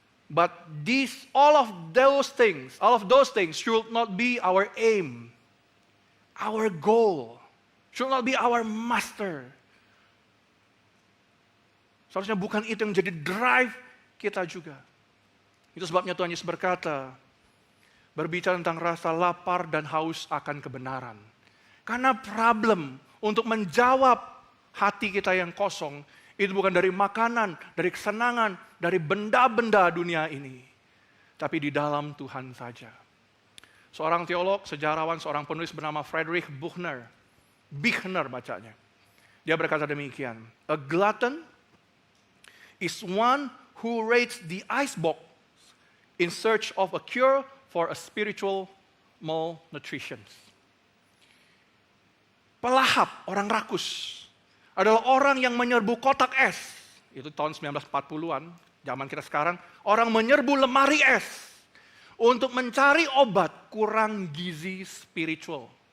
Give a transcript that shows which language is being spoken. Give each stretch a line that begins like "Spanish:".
English: But all of those things should not be our aim, our goal, should not be our master.
Indonesian: Seharusnya bukan itu yang menjadi drive kita juga. Itu sebabnya Tuhan Yesus berkata, berbicara tentang rasa lapar dan haus akan kebenaran. Karena problem untuk menjawab hati kita yang kosong, itu bukan dari makanan, dari kesenangan, dari benda-benda dunia ini. Tapi di dalam Tuhan saja. Seorang teolog, sejarawan, seorang penulis bernama Friedrich Buchner bacanya. Dia berkata demikian,
English: a glutton is one who raids the icebox in search of a cure for a spiritual malnutrition.
Indonesian: Pelahap, orang rakus, adalah orang yang menyerbu kotak es. Itu tahun 1940-an, zaman kita sekarang. Orang menyerbu lemari es untuk mencari obat kurang gizi spiritual.